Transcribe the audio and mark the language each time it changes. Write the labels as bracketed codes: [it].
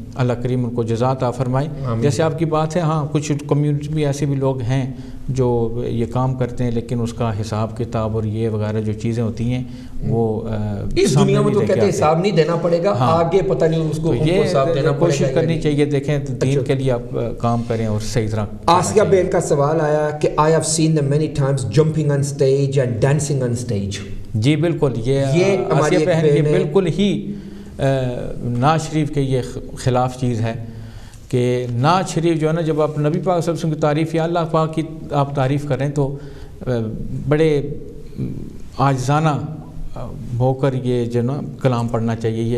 [ur] اللہ کریم ان کو جزا عطا فرمائے. جیسے آپ کی بات ہے, ہاں کچھ کمیونٹی بھی ایسے بھی لوگ ہیں جو یہ کام کرتے ہیں, لیکن اس کا حساب کتاب اور یہ وغیرہ جو چیزیں ہوتی ہیں وہ اس دنیا میں تو کہتے ہیں حساب نہیں دینا پڑے گا, آگے پتہ نہیں اس کو حساب دینا پڑے گا. کوشش کرنی چاہیے, دیکھیں دین کے لیے آپ کام کریں اور صحیح طرح. آسیہ بہن کا سوال آیا کہ [en] I have seen them many times jumping on stage and dancing on stage. [ur] جی بالکل, یہ آسیہ بہن یہ بالکل ہی نعت شریف کے یہ خلاف چیز ہے کہ نعت شریف جو ہے نا, جب آپ نبی پاک صلی اللہ علیہ وسلم کی تعریف یا اللہ پاک کی آپ تعریف کریں تو بڑے عاجزانہ ہو کر یہ جو نا کلام پڑھنا چاہیے.